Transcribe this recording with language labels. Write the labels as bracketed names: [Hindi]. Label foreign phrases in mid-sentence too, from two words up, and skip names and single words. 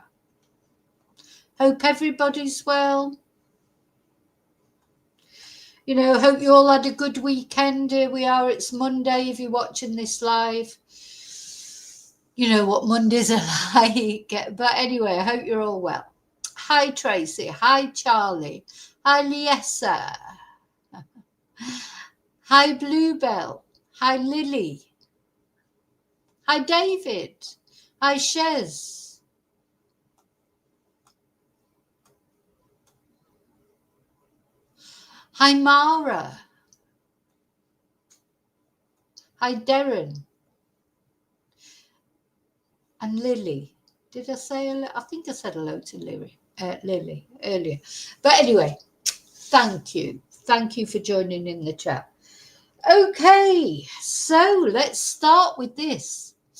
[English] Hope everybody's well. You know, hope you all had a good weekend. Here we are, it's Monday if you're watching this live. You know what Mondays are like. But anyway, I hope you're all well. Hi, Tracy. Hi, Charlie. Hi, Liesa. Hi, Bluebell. Hi, Lily. Hi, David. Hi, Shez. Hi, Mara. Hi, Darren. And Lily. Did I say hello? I think I said hello to Lily earlier. But anyway, thank you. Thank you for joining in the chat. Okay, so let's start with this.